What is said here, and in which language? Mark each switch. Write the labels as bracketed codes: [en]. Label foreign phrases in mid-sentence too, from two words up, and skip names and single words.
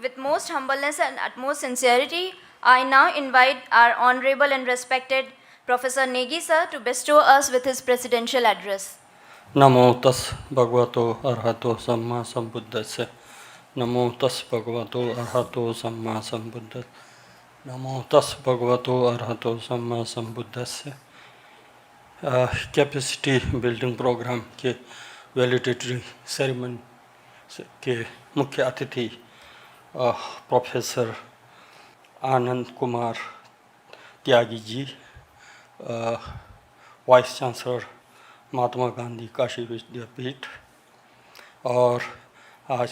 [en] With most humbleness and utmost sincerity, I now invite our Honorable and respected Professor Negi sir to bestow us with his presidential address. [pi] नमो तस् भगवतो अर्हतो सम्मा सम्बुद्धस्य नमो तस् भगवतो अर्हतो सम्मा सम्बुद्धस्य नमो तस् भगवतो अर्हतो सम्मा सम्बुद्धस्य [en] capacity building program [hi] के [en] valedictory ceremony [hi] के मुख्य अतिथि प्रोफेसर आनंद कुमार त्यागी जी, [en] vice chancellor [hi] महात्मा गांधी काशी विद्यापीठ, और आज